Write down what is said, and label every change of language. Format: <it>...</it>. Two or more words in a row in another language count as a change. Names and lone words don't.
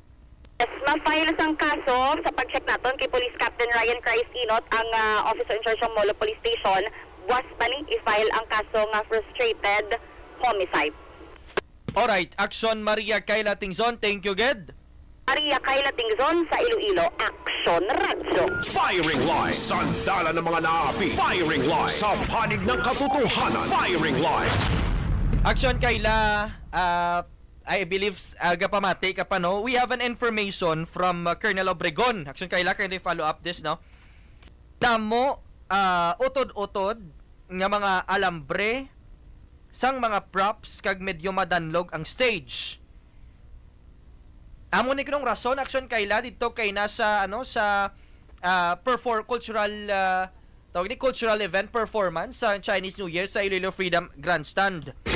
<hil>Yes, ma-file sang kaso sa pag-check naton kay Police Captain Ryan Christ-Inot ang</hil> <en>officer in charge</en> <hil>ng Molo Police Station. Buwas pa ni i-file ang kaso nga frustrated homicide.</hil> <en>Alright, Action Maria Kayla Tingzon, thank you gid. Maria Kayla Tingzon sa Iloilo, Action Radio. Firing Line,</en> <tl>sandala ng mga naapi. Firing Line, sa panig ng katotohanan. Firing Line.</tl> <hil>Action Kayla,</hil> <en>I believe</en> <hil>gapamati ka pa no.</hil> <en>We have an information from Colonel Obregon. Action Kayla, can you follow up this no?</en> <hil>Damo utod-utod nga mga alambre sang mga props kag medyo madanlog ang stage. Amo ni kunong rason Action Kayla dito kay nasa sa cultural tawag ni</hil> <en>cultural event performance</en> <hil>sa Chinese New Year sa Iloilo Freedom Grandstand.</hil>